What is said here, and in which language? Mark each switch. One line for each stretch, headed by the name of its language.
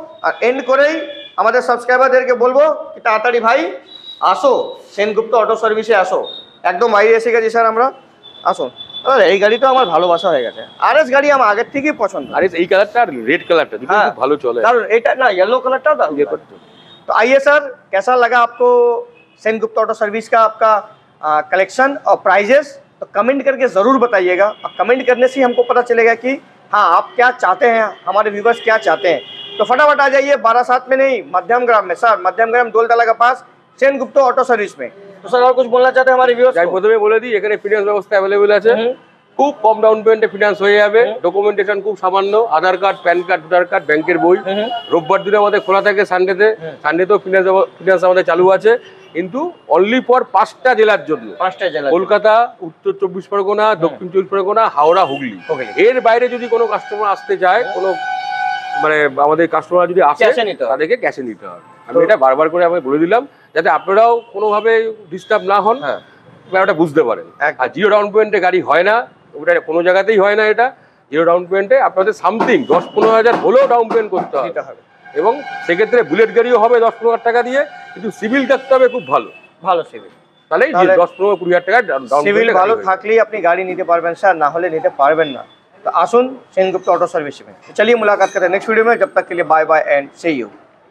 Bangla: আর and করেই আমাদের সাবস্ক্রাইবারদেরকে বলবো কি তাড়াতাড়ি ভাই আসো সেনগুপ্ত অটো সার্ভিসে আসো। একদম বাইরে এসে গেছি স্যার আমরা, আসুন। এই গাড়িটা আমার ভালোবাসা হয়ে গেছে, আরএস গাড়ি আমার আগের থেকেই পছন্দ। আর এই কালারটা আর রেড কালারটা দুটো খুব ভালো চলে, কারণ এটা না येलो कलरটা दारुण है।
Hindi: तो आइए सर, कैसा लगा आपको सेनगुप्ता ऑटो सर्विस का आपका कलेक्शन और प्राइजेस? तो कमेंट करके ज़रूर बताइएगा, और कमेंट करने से हमको पता चलेगा कि हाँ आप क्या चाहते हैं, हमारे व्यूवर्स क्या चाहते हैं। तो फटाफट आ जाइए 12/7 में नहीं, मध्यमग्राम में सर, मध्यमग्राम डोलतला के पास सेनगुप्ता ऑटो सर्विस में। तो सर और कुछ बोलना चाहते हैं हमारे व्यूवर्स?
Bangla: প্রথমে বলে দিই এখানে ফিনান্স ব্যবস্থা অ্যাভেলেবল আছে, খুব কম ডাউন পেমেন্টে ফিনান্স হয়ে যাবে, ডকুমেন্টেশন খুব সামান্য, আধার card, pan card, voter card, ব্যাংকের বই। রোববার দিনে আমাদের খোলা থাকে, সানডেতেও ফিনান্স আমাদের চালু আছে, কিন্তু অনলি ফর 5টা জেলার জন্য। 5টা জেলা, কলকাতা, উত্তর 24 পরগনা, দক্ষিণ 24 পরগনা, হাওড়া, হুগলি। এর বাইরে যদি কোনো কাস্টমার আসতে চায়, কোনো মানে আমাদের কাস্টমার যদি আসে তাদেরকে ক্যাশে নিতে হবে। আমি এটা বারবার করে আমি বলে দিলাম যাতে আপনারাও কোনোভাবে ডিস্টার্ব না হন, ব্যাপারটা বুঝতে পারেন। আর জিরো ডাউন পেমেন্টে গাড়ি হয় না, ওটা কোনো জায়গাতেই হয় না। এটা জিরো ডাউন পেমেন্টে আপনাদের সামথিং 10-15 হাজার হলেও ডাউন পেমেন্ট করতে হবে, এবং সেক্ষেত্রে বুলেট গাড়িও হবে 10-15 হাজার টাকা দিয়ে, কিন্তু সিভিল থাকতে হবে খুব ভালো, ভালো সিভিল। তাহলে 10-15-20 হাজার টাকা ডাউন সিভিল ভালো থাকলেই আপনি গাড়ি নিতে পারবেন স্যার, না হলে নিতে পারবেন না।
Hindi: तो आसुन सेनगुप्ता ऑटो सर्विस में। चलिए मुलाकात करते हैं नेक्स्ट वीडियो में, जब तक के लिए
English: Bye bye and see you.